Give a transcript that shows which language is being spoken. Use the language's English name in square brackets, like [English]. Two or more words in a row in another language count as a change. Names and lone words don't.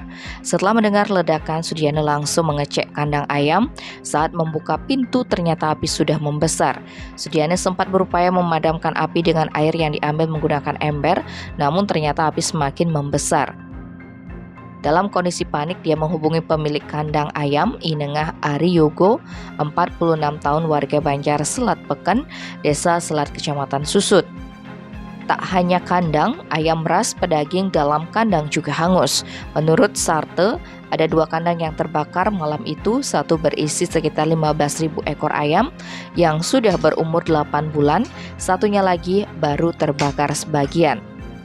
[Indonesian] Setelah mendengar ledakan, Sudiana langsung mengecek kandang ayam. Saat membuka pintu ternyata api sudah membesar. Sudiana sempat berupaya memadamkan api dengan air yang diambil menggunakan ember, namun ternyata api semakin membesar. Dalam kondisi panik, dia menghubungi pemilik kandang ayam, Inengah Ari Yogo, 46 tahun warga Banjar Selat Peken, Desa Selat, Kecamatan Susut. Tak hanya kandang, ayam ras pedaging dalam kandang juga hangus. Menurut Sarte, ada 2 kandang yang terbakar malam itu, satu berisi sekitar 15.000 ekor ayam yang sudah berumur 8 bulan, satunya lagi baru terbakar sebagian.